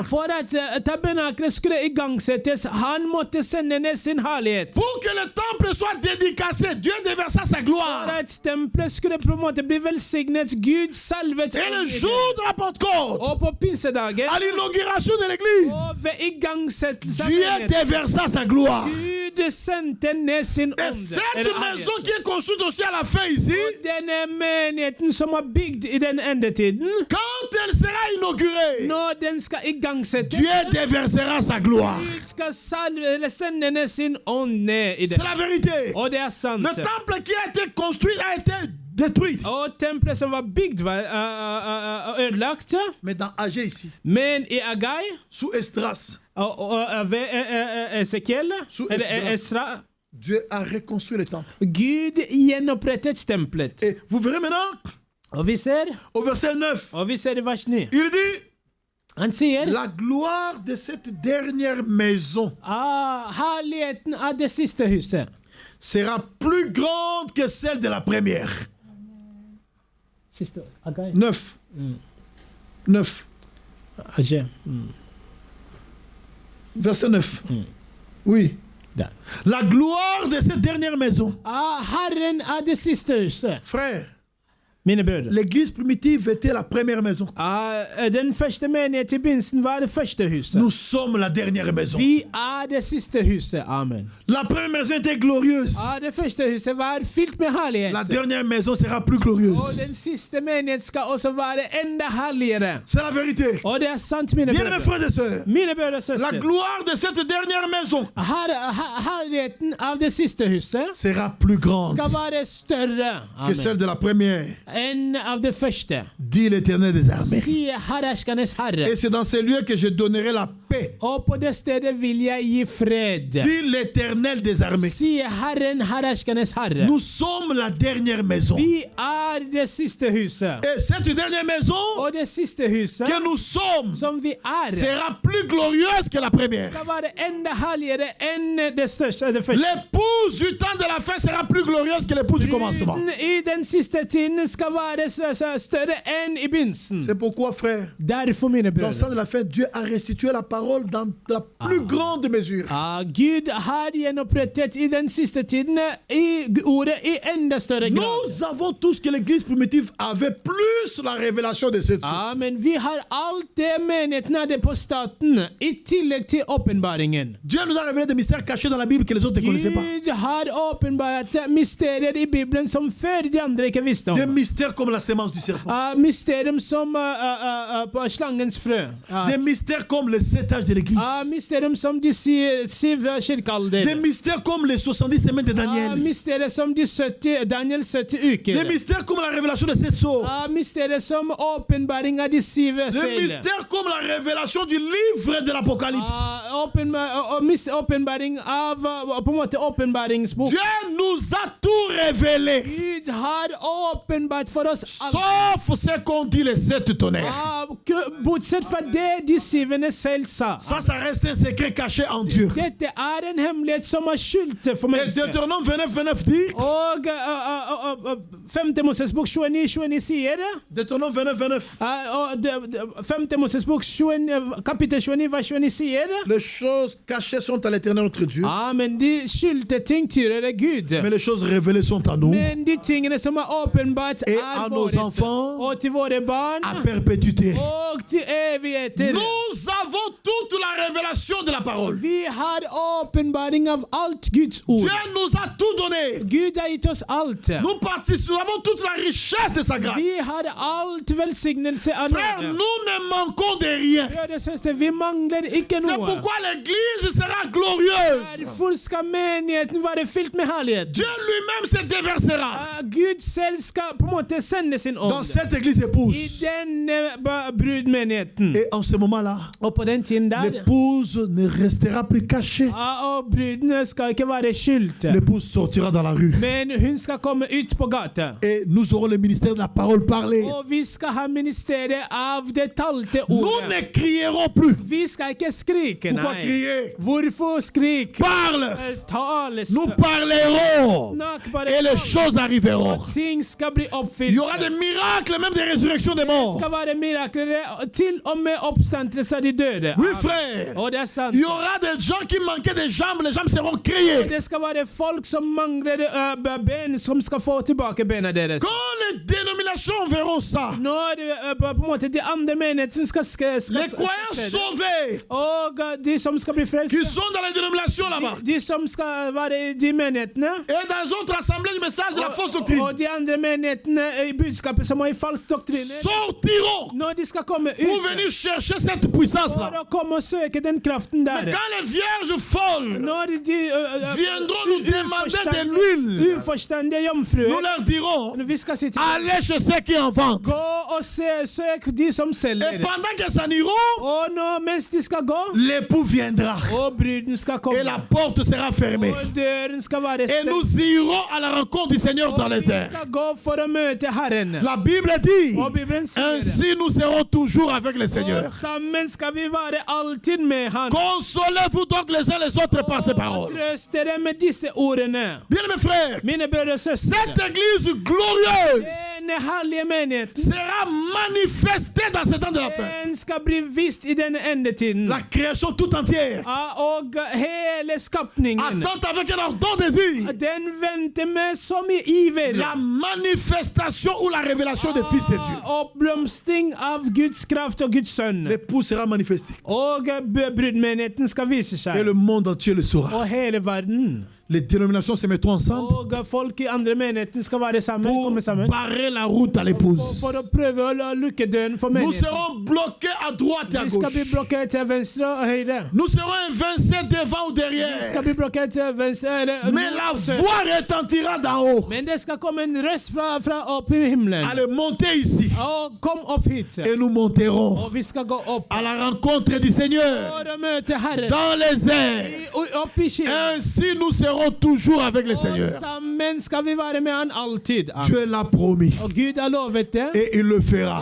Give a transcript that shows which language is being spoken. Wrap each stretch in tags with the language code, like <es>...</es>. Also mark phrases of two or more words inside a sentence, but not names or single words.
<no>For at tabernaklet skulle igangsettes, han måtte sende ned sin herlighet.</no> <fr>Pour que le temple soit dédicacé, Dieu déversa sa</fr> <no>For</no> <fr>gloire.</fr> <no>at tempelet skulle på en måte bli velsignet, Gud salvet</no> <fr>Et le</fr> <no>ånd i</no> <fr>jour</fr> <no>den.</no> <fr>de la Pentecôte,</fr> <no>Og på pinsedagen,</no> <fr>à l'inauguration de l'église,</fr> <no>og ved igangsettelse av</no> <fr>Dieu</fr> <no>menigheten,</no> <fr>déversa sa gloire.</fr> <no>Gud sendte ned sin</no> <fr>Et</fr> <no>ånd.</no> <fr>cette</fr> <no>eller</no> <fr>maison</fr> <no>herlighet.</no> <fr>qui est construite aussi à la fin ici,</fr> <no>Og denne menigheten som er bygd i den endetiden,</no> <fr>quand elle sera inaugurée,</fr> <no>når den skal igangsettes,</no> <fr>Dieu déversera sa gloire.</fr> <no>Gud skal sende ned sin ånd ned i</no> <fr>C'est</fr> <no>den.</no> <fr>la vérité.</fr> <no>Og det er sant.</no> <fr>Le temple qui a été construit a été détruit.</fr> <no>Og tempelet som var bygd, var ødelagt.</no> <fr>Mais dans Agé ici,</fr> <no>Men i Agai,</no> <fr>sous Esdras,</fr> <no>og ved Esekiel,</no> <fr>Sous</fr> <no>eller</no> <fr>Esdras.</fr> <no>Esra,</no> <fr>Dieu a reconstruit le temple.</fr> <no>Gud gjenopprettet tempelet.</no> <fr>Et vous verrez maintenant,</fr> <no>Og vi ser,</no> <fr>au verset 9,</fr> <no>i vers 9,</no> <fr>il dit,</fr> <no>han sier,</no> <fr>la gloire de cette dernière maison</fr> <no>herligheten av det siste huset</no> <fr>sera plus grande que celle de la première.</fr> <no>Siste, Agai. 9. 9. Agai.</no> <fr>Verset 9. Oui.</fr> <no>Der.</no> <fr>La gloire de cette dernière maison.</fr> <no>Herren av det siste huset.</no> <fr>Frère,</fr> <no>Mine brødre.</no> <fr>l'église primitive était la première maison.</fr> <no>Den første menighet i begynnelsen var det første huset.</no> <fr>Nous sommes la dernière maison.</fr> <no>Vi det siste huset. Amen.</no> <fr>La première maison était glorieuse.</fr> <no>Det første huset var fylt med herlighet.</no> <fr>La dernière maison sera plus glorieuse.</fr> <no>Og den siste menighet skal også være enda herligere.</no> <fr>C'est la vérité.</fr> <no>Og det er sant, mine</no> <fr>Bien mes</fr> <no>brødre.</no> <fr>frères et sœurs,</fr> <no>Mine brødre og</no> <fr>la</fr> <no>søstre.</no> <fr>gloire de cette dernière maison</fr> <no>Herligheten av det siste huset</no> <fr>sera plus grande</fr> <no>skal være større</no> <fr>que celle de la première,</fr> <no>enn av det første.</no> <fr>dit l'Éternel des armées.</fr> <no>Sier herrerskernes herre.</no> <fr>Et c'est dans ces lieux que je donnerai la paix,</fr> <no>Og på det stedet vil jeg gi fred.</no> <fr>dit l'Éternel des armées.</fr> <no>Sier Herren, herrerskernes herre.</no> <fr>Nous sommes la dernière maison.</fr> <no>Vi det siste huset.</no> <fr>Et cette dernière maison</fr> <no>Og det siste huset</no> <fr>que nous sommes</fr> <no>som vi</no> <fr>sera plus glorieuse que la première.</fr> <no>skal være enda herligere enn det største, det første.</no> <fr>L'épouse du temps de la fin sera plus glorieuse que l'épouse du commencement.</fr> <no>Bruden i den siste tiden skal være større enn i begynnelsen.</no> <fr>C'est pourquoi, frère,</fr> <no>Derfor, mine</no> <fr>dans le temps</fr> <no>brødre,</no> <fr>de la fin, Dieu a restitué la parole dans la plus grande mesure.</fr> <no>Gud har gjenopprettet i den siste tiden i ordet i enda større grad.</no> <fr>Nous avons tout ce que l'église primitive avait, plus la révélation de cette chose.</fr> <no>Men vi har alt det menigheten hadde på staten, i tillegg til åpenbaringen.</no> <fr>Dieu nous a révélé des mystères cachés dans la Bible que les autres ne connaissaient pas.</fr> <no>Gud har åpenbart mysterier i Bibelen som før de andre ikke visste</no> <fr>Des</fr> <no>om.</no> <fr>mystères comme la sémence du serpent.</fr> <no>Mysterium som på slangens frø.</no> <fr>Des mystères comme les 7 âges de l'église.</fr> <no>Mysterium som de syv kirkealder.</no> <fr>Des mystères comme les 70 semaines de Daniel.</fr> <no>Mysterier som de Daniel 70 uker.</no> <fr>Des mystères comme la révélation de 7 sceaux.</fr> <no>Mysterier som åpenbaring av de syv</no> <fr>Des</fr> <no>seler.</no> <fr>mystères comme la révélation du livre de l'Apocalypse.</fr> <no>Åpenbaring av på en måte åpenbaringsbok.</no> <fr>Dieu nous a tout révélé.</fr> <no>Gud har åpenbart åpenbart for oss alt.</no> <fr>Sauf ce qu'ont dit les 7 tonnerres.</fr> <no>Bortsett fra det de syvende selv sa.</no> <fr>Ça reste un secret caché en Dieu.</fr> <no>Dette en hemmelighet som skjult for</no> <fr>Et</fr> <no>mennesker.</no> <fr>Deutéronome 29 dit,</fr> <no>Og 5. Mosesbok 29 sier det.</no> <fr>Deutéronome 29.</fr> <no>Og 5. Mosesbok kapittel 29 vers 29 sier det.</no> <fr>Les choses cachées sont à l'Éternel notre Dieu,</fr> <no>Men de skjulte ting tilhører Gud.</no> <fr>mais les choses révélées sont à nous,</fr> <no>Men de tingene som åpenbart</no> <fr>Et à nos</fr> <no>våre,</no> <fr>enfants,</fr> <no>og til våre barn,</no> <fr>à perpétuité.</fr> <no>og til evigheter.</no> <fr>Nous avons toute la révélation de la parole.</fr> <no>Vi har åpenbaring av alt Guds ord.</no> <fr>Dieu nous a tout donné.</fr> <no>Gud har gitt oss alt.</no> <fr>Nous avons toute la richesse de sa grâce.</fr> <no>Vi har alt velsignelse av</no> <fr>Frère,</fr> <no>nåde.</no> <fr>nous ne manquons de rien.</fr> <no>Brødre og søstre, vi mangler ikke</no> <fr>C'est</fr> <no>noe.</no> <fr>pourquoi l'Église sera glorieuse.</fr> <no>Derfor skal menigheten være fylt med herlighet.</no> <fr>Dieu lui-même se déversera</fr> <no>Gud selv skal på en måte sende sin ånd</no> <fr>dans cette Église</fr> <no>i</no> <fr>épouse.</fr> <no>denne brudmenigheten.</no> <fr>Et en ce moment-là,</fr> <no>Og på den tiden der,</no> <fr>l'épouse ne restera plus cachée.</fr> <no>og brudene skal ikke være skjult,</no> <fr>L'épouse sortira dans la rue.</fr> <no>men hun skal komme ut på gata.</no> <fr>Et nous aurons le ministère de la parole parlée.</fr> <no>Og vi skal ha ministeriet av det talte</no> <fr>Nous</fr> <no>ordet.</no> <fr>ne crierons plus.</fr> <no>Vi skal ikke skrike,</no> <fr>Pourquoi</fr> <no>nei.</no> <fr>crier?</fr> <no>Hvorfor skrik?</no> <fr>Parle.</fr> <no>Tales.</no> <fr>Nous parlerons.</fr> <no>Snakk bare</no> <fr>Et les</fr> <no>om.</no> <fr>choses arriveront.</fr> <no>Og ting skal bli oppfylt.</no> <fr>Il y aura des miracles, même des résurrections des</fr> <no>Det</no> <fr>morts.</fr> <no>skal være mirakler til og med oppstandelse av de døde.</no> <fr>Oui,</fr> <no>Amen.</no> <fr>frère.</fr> <no>Og det er sant.</no> <fr>Il y aura des gens qui manquaient des jambes, les jambes seront créées.</fr> <no>Det skal være folk som mangler ben, som skal få tilbake bena deres.</no> <fr>Quand les dénominations verront ça,</fr> <no>Når på en måte de andre menighetene skal</no> <fr>les croyants sauvés</fr> <no>og de som skal bli frelst,</no> <fr>qui sont dans les dénominations là-bas</fr> <no>de som skal være i de menighetene,</no> <fr>et dans les autres assemblées du message de la fausse doctrine</fr> <no>og de andre menighetene i budskapet som har i falsk doktrine,</no> <fr>sortiront</fr> <no>når de skal komme</no> <fr>pour</fr> <no>ut</no> <fr>venir chercher cette puissance-là.</fr> <no>for å komme og søke den kraften der.</no> <fr>Mais quand les vierges folles</fr> <no>Når de</no> <fr>viendront nous demander de l'huile,</fr> <no>uforstandige</no> <fr>nous</fr> <no>jomfruer,</no> <fr>leur dirons,</fr> <no>vi skal si til</no> <fr>allez chez ceux qui en vendent.</fr> <no>gå og søk de som</no> <fr>Et</fr> <no>selger.</no> <fr>pendant qu'elles s'en iront,</fr> <no>Og nå, mens de skal gå,</no> <fr>l'époux viendra</fr> <no>og bruden skal komme,</no> <fr>et la porte sera fermée.</fr> <no>og døren skal være</no> <fr>Et</fr> <no>stengt,</no> <fr>nous irons à la rencontre du Seigneur dans</fr> <no>og</no> <fr>les</fr> <no>vi</no> <fr>airs.</fr> <no>skal gå for å møte Herren.</no> <fr>La Bible dit,</fr> <no>Og Bibelen sier det.</no> <fr>ainsi nous serons toujours avec le Seigneur.</fr> <no>Og sammen skal vi være alltid med Han.</no> <fr>Consolez-vous donc les uns les autres par ces</fr> <no>Og</no> <fr>paroles.</fr> <no>trøst dere med disse ordene.</no> <fr>Bien mes frères,</fr> <no>Mine brødre og søstre,</no> <fr>cette église glorieuse</fr> <no>denne herlige menigheten,</no> <fr>sera manifestée dans ce temps de la fin.</fr> <no>den skal bli vist i denne endetiden.</no> <fr>La création tout entière</fr> <no>Og hele skapningen,</no> <fr>attend avec un ardent désir</fr> <no>den venter med så mye iver.</no> <fr>la manifestation ou la révélation des fils de Dieu.</fr> <no>Oppblomstring av Guds kraft og Guds sønn.</no> <fr>L'époux sera manifesté</fr> <no>Og brudmenigheten skal vise</no> <fr>et</fr> <no>seg.</no> <fr>le monde entier le saura.</fr> <no>Og hele verden.</no> <fr>Les dénominations se mettront ensemble</fr> <no>Og folk i andre menigheter skal være sammen, komme</no> <fr>pour</fr> <no>sammen.</no> <fr>barrer la route à l'épouse.</fr> <no>For å prøve å lukke døren for</no> <fr>Nous</fr> <no>menigheten.</no> <fr>serons bloqués à droite et à</fr> <no>Vi skal bli</no> <fr>gauche.</fr> <no>blokkert til venstre og høyre.</no> <fr>Nous serons évincés devant ou</fr> <no>Vi</no> <fr>derrière.</fr> <no>skal bli blokkert til venstre eller</no> <fr>Mais la voix retentira d'en haut.</fr> <no>Men det skal komme en røst fra opp i himmelen.</no> <fr>Allez, montez ici.</fr> <no>Og kom opp hit.</no> <fr>Et nous monterons</fr> <no>Og vi skal gå opp</no> <fr>à la rencontre du Seigneur</fr> <no>for å møte Herren.</no> <fr>dans les airs.</fr> <no>Opp i skyen.</no> <fr>Ainsi nous serons toujours avec le</fr> <no>Og</no> <fr>Seigneur.</fr> <no>sammen skal vi være med Han alltid.</no> <fr>Dieu l'a promis</fr> <no>Og Gud har lovet det,</no> <fr>et il le fera.</fr>